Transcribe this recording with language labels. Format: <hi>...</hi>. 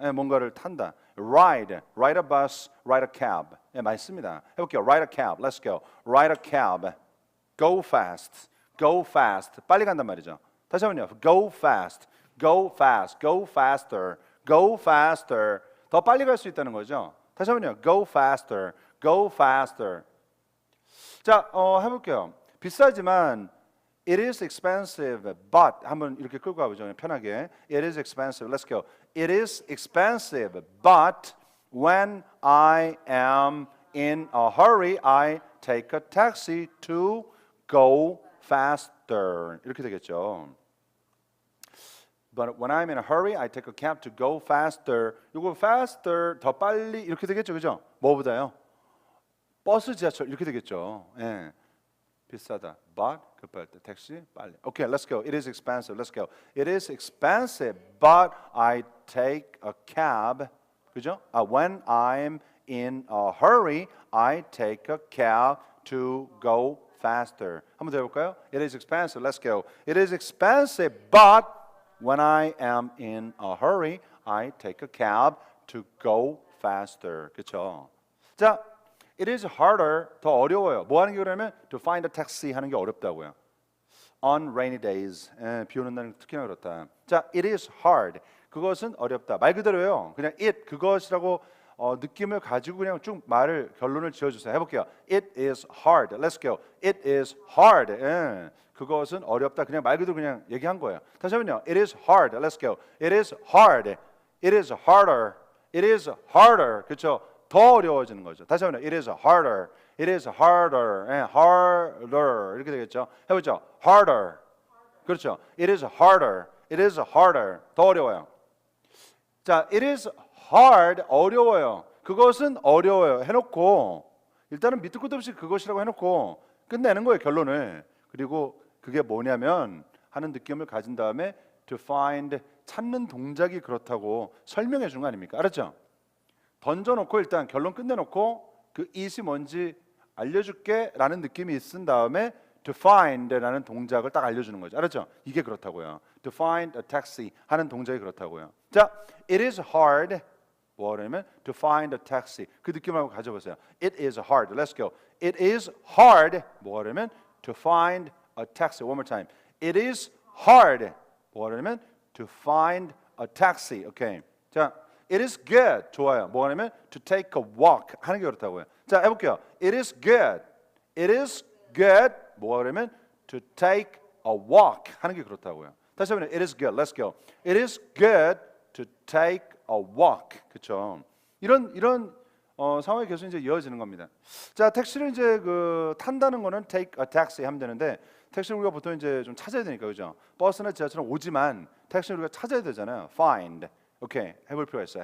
<ko>예, 뭔가를 탄다.</ko> <en>Ride a bus, ride a cab.</en> <ko>예, 많이 씁니다. 해볼게요.</ko> <en>Ride a cab. Let's go. Ride a cab. Go fast. Go fast.</en> <ko>빨리 간단 말이죠. 다시 한번요.</ko> <en>Go fast. Go fast. Go faster. Go faster.</en> <ko>더 빨리 갈 수 있다는 거죠. 다시 한번요.</ko> <en>Go faster. Go faster.</en> <ko>자, 해볼게요. 비싸지만</ko> <en>it is expensive, but</en> <ko>한번 이렇게 끌고 가보죠. 편하게.</ko> <en>It is expensive. Let's go. It is expensive, but when I am in a hurry, I take a taxi to go faster.</en> <ko>이렇게 되겠죠.</ko> <en>But when I'm in a hurry, I take a cab to go faster.</en> <ko>이거 faster, 더 빨리 이렇게 되겠죠, 그죠? 뭐보다요? 버스, 지하철 이렇게 되겠죠. 예. 비싸다. But 급할 때 택시 빨리.</ko> <en>Okay, let's go. It is expensive. Let's go. It is expensive, but I take a cab.</en> <ko>그죠?</ko> <en>When I'm in a hurry, I take a cab to go faster.</en> <ko>한번 더 해볼까요?</ko> <en>It is expensive. Let's go. It is expensive, but when I am in a hurry, I take a cab to go faster.</en> <ko>그렇죠? 자,</ko> <en>it is harder,</en> <ko>더 어려워요. 뭐 하는 게 그러면</ko> <en>to find a taxi</en> <ko>하는 게 어렵다고요.</ko> <en>On rainy days,</en> <ko>비 오는 날은 특히나 그렇다. 자,</ko> <en>it is hard,</en> <ko>그것은 어렵다. 말 그대로요. 그냥 it, 그것이라고 느낌을 가지고 그냥 쭉 말을 결론을 지어주세요. 해볼게요.</ko> <en>It is hard. Let's go. It is hard.</en> <ko>그것은 어렵다. 그냥 말 그대로 그냥 얘기한 거예요. 다시 한번요.</ko> <en>It is hard. Let's go. It is hard. It is harder. It is harder.</en> <ko>그렇죠? 더 어려워지는 거죠. 다시 한번.</ko> <en>It is harder. It is harder. harder.</en> <ko>이렇게 되겠죠. 해보죠.</ko> <en>harder.</en> <ko>그렇죠.</ko> <en>It is harder. It is harder.</en> <ko>더 어려워요. 자,</ko> <en>it is hard.</en> <ko>어려워요. 그것은 어려워요. 해놓고 일단은 밑도 끝도 없이 그것이라고 해놓고 끝내는 거예요. 결론을. 그리고 그게 뭐냐면 하는 느낌을 가진 다음에 to find 찾는 동작이 그렇다고 설명해 주는 거 아닙니까? 알았죠? 던져놓고 일단 결론 끝내놓고 그 it이 뭔지 알려줄게 라는 느낌이 있은 다음에 to find 라는 동작을 딱 알려주는 거죠. 알았죠? 이게 그렇다고요.</ko> <en>to find a taxi</en> <ko>하는 동작이 그렇다고요. 자,</ko> <en>it is hard</en> <ko>뭐냐면</ko> <en>to find a taxi</en> <ko>그 느낌을 한번 가져보세요.</ko> <en>It is hard. Let's go. It is hard</en> <ko>뭐냐면</ko> <en>to find a taxi. One more time. It is hard</en> <ko>뭐냐면</ko> <en>to find a taxi. Okay. 자, it is good.</en> <ko>좋아요. 뭐냐면</ko> <en>to take a walk</en> <ko>하는 게 그렇다고요. 자, 해볼게요.</ko> <en>It is good. It is good.</en> <ko>뭐냐면</ko> <en>to take a walk</en> <ko>하는 게 그렇다고요. 다시 한번</ko> <en>it is good. Let's go. It is good to take a walk.</en> <ko>그렇죠? 이런 상황이 계속 이제 이어지는 겁니다. 자, 택시를 이제 탄다는 거는</ko> <en>take a taxi</en> <ko>하면 되는데 택시를 우리가 보통 이제 좀 찾아야 되니까 그죠? 버스나 지하철은 오지만 택시를 우리가 찾아야 되잖아요.</ko> <en>Find.</en> <ko>오케이, 해볼 필요가 있어요.</ko>